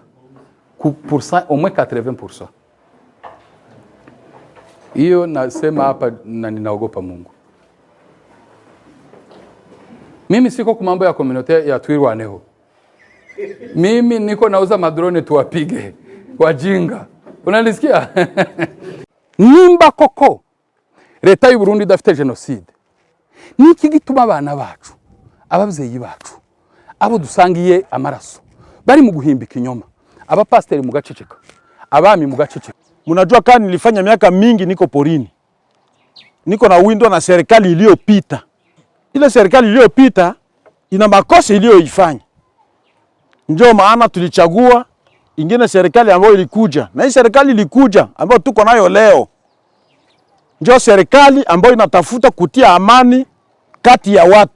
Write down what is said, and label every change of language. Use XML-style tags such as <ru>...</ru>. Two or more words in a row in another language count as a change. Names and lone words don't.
<fr>Pour ça au moins 80%.</fr> <sw>Hiyo nasema hapa na ninaogopa Mungu. Mimi siko kwa mambo ya community ya Twirwaneho. Mimi niko nauza madrone tuwapige wajinga. Unalisikia?</sw> <rn>Nimba koko leta y'u Burundi dafite genocide. Niki gituma abana bacu, abavyeyi bacu, abo dusangiye amaraso bari mu guhimbika inyoma, aba pastor mu gaceceka, abami mu gaceceka.</rn> <sw>Mnajua kani nilifanya miaka mingi niko porini. Niko na window na serikali iliyopita. Ile serikali iliyopita ina makosa iliyoifanya. Ndio maana tulichagua ingine serikali ambayo ilikuja. Na hii serikali ilikuja ambayo tuko nayo leo. Ndio serikali ambayo inatafuta kutia amani kati ya watu.</sw>